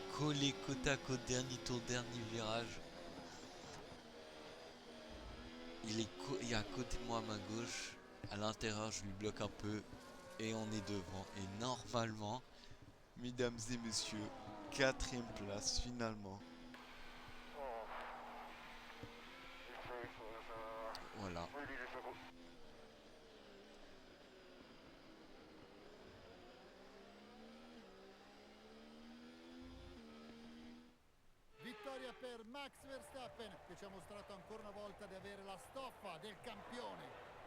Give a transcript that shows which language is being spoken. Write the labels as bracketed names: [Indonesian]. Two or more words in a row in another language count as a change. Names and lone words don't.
[French] Collé côte à côte, dernier tour, dernier virage. Il est à côté de moi à ma gauche. À l'intérieur, je lui bloque un peu. Et on est devant. Et normalement, mesdames et messieurs, 4ème place finalement. Voilà. [Italian] Vittoria per Max Verstappen, che ci ha mostrato ancora una volta di avere la stoffa del campione.